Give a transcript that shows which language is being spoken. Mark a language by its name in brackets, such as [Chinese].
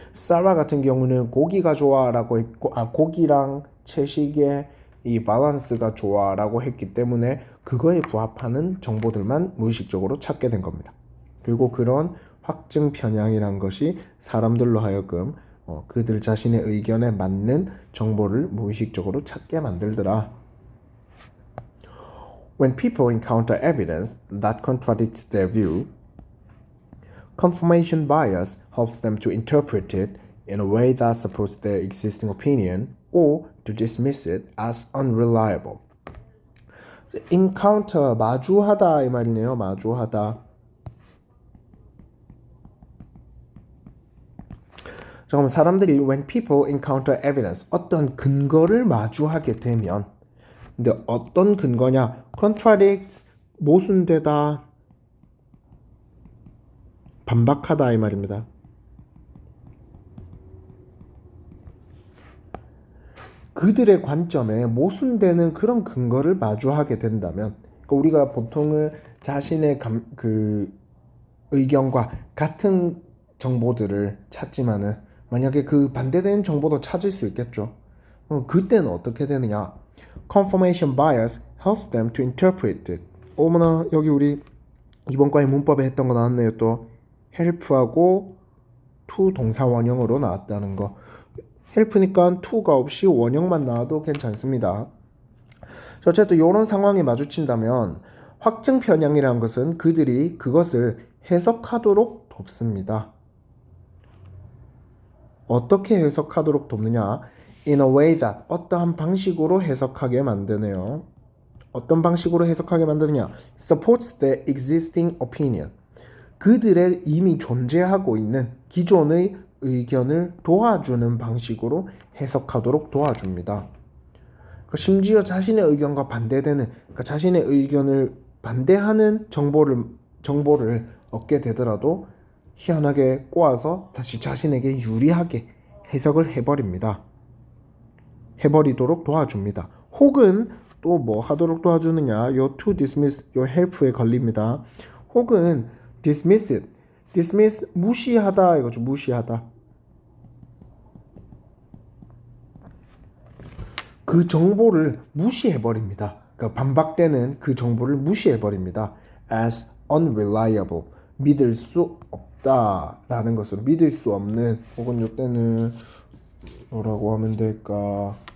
[Korean] 사라 같은 경우는 고기가 좋아라고 했고, 고기랑 채식의 이 밸런스가 좋아라고 했기 때문에 그거에 부합하는 정보들만 무의식적으로 찾게 된 겁니다. 그리고 그런 확증 편향이란 것이 사람들로 하여금 그들 자신의 의견에 맞는 정보를 무의식적으로 찾게 만들더라. [English] When people encounter evidence that contradicts their view, confirmation bias helps them to interpret it in a way that supports their existing opinion or to dismiss it as unreliable. [Korean] encounter 마주하다 이 말이네요. 마주하다. 자, 그럼 사람들이 [English] when people encounter evidence [Korean] 어떤 근거를 마주하게 되면 근데 어떤 근거냐? contradict 모순되다, 반박하다 이 말입니다. 그들의 관점에 모순되는 그런 근거를 마주하게 된다면 그러니까 우리가 보통은 자신의 그 의견과 같은 정보들을 찾지만은 만약에 그 반대되는 정보도 찾을 수 있겠죠. 그때는 어떻게 되느냐? [English] Confirmation bias helps them to interpret it. [Korean] 어머나 여기 우리 이번 과에 문법에 했던 거 나왔네요. 또 help하고 to 동사 원형으로 나왔다는 거. help니까 to가 없이 원형만 나와도 괜찮습니다. 어쨌든 이런 상황에 마주친다면 확증 편향이라는 것은 그들이 그것을 해석하도록 돕습니다. 어떻게 해석하도록 돕느냐? [English] In a way that [Korean] 어떠한 방식으로 해석하게 만드네요. 어떤 방식으로 해석하게 만드느냐? [English] Supports the existing opinion. [Korean] 그들의 이미 존재하고 있는 기존의 의견을 도와주는 방식으로 해석하도록 도와줍니다. 심지어 자신의 의견과 반대되는, 그러니까 자신의 의견을 반대하는 정보를 얻게 되더라도 희한하게 꼬아서 다시 자신에게 유리하게 해석을 해버리도록 도와줍니다. 혹은 또 뭐 하도록 도와주느냐? 요 [English] to dismiss, [Korean] 요 help에 걸립니다. [English] 혹은 dismiss it. [Korean] dismiss 무시하다 이거죠. 무시하다. 그 정보를 무시해버립니다. 그러니까 반박되는 그 정보를 무시해버립니다. [English] as unreliable. [Korean] 믿을 수 없다라는 것으로 믿을 수 없는 혹은 이때는 뭐라고 하면 될까?